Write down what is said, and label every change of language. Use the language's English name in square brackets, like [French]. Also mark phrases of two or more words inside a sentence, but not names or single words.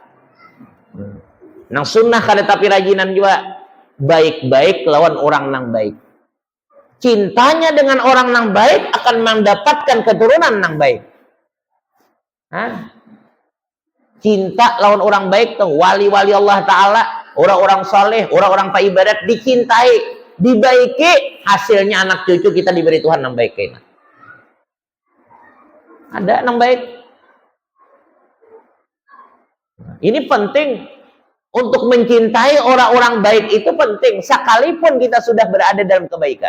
[Banjar] Nang sunnah kada tapi rajinan juga. Baik-baik lawan orang nang baik. Cintanya dengan orang nang baik akan mendapatkan keturunan nang baik. Hah? Cinta lawan orang baik tuh wali-wali Allah Ta'ala, [Indonesian] orang-orang soleh, orang-orang pak ibadat dicintai, dibaiki, hasilnya anak cucu kita diberi Tuhan yang baik kayaknya. Ada yang baik. Ini penting untuk mencintai orang-orang baik itu penting sekalipun kita sudah berada dalam kebaikan.